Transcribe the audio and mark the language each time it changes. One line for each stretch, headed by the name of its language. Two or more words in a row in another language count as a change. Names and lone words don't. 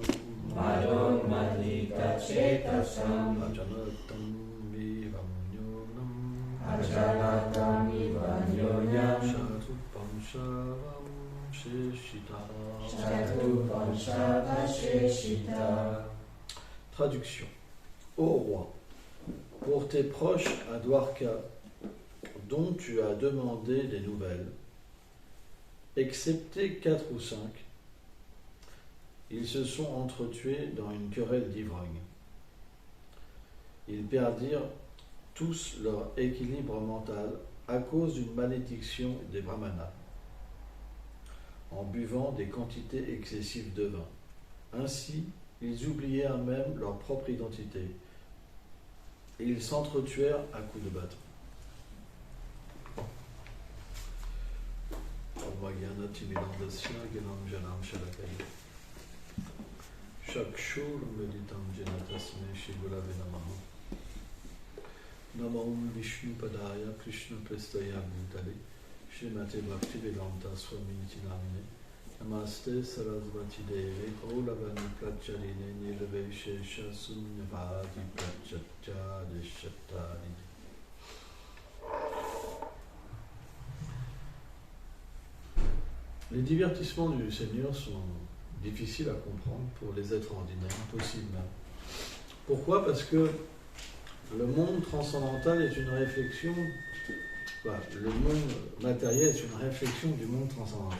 Sanskrit: Madhum Madhita Chetasam. Ajanatam Vivamnyonam. Ajanatam Vivanyonyam. Shatupam Shavam Sheshita. Chatupam Shavasheshita.
French: Traduction. Ô roi, pour tes proches à Dwarka, dont tu as demandé des nouvelles, excepté 4 ou 5, ils se sont entretués dans une querelle d'ivrogne. Ils perdirent tous leur équilibre mental à cause d'une malédiction des brahmanas, en buvant des quantités excessives de vin. Ainsi, ils oublièrent même leur propre identité et ils s'entretuèrent à coups de bâton.
Sanskrit: Chakshur meditam janatasme shigulave namaha. Namo Vishnu Padaya Krishna Prestaya Bhutale Srimate Bhaktivedanta Swami Tinamine Namaste Sarasvati Deve Kaulavani Pracharine Nilve Shesha Sunyavadi Prachatya Deshatari.
French: Les divertissements du Seigneur sont difficiles à comprendre pour les êtres ordinaires, impossibles même. Pourquoi ? Parce que le monde transcendantal est une réflexion, le monde matériel est une réflexion du monde transcendantal.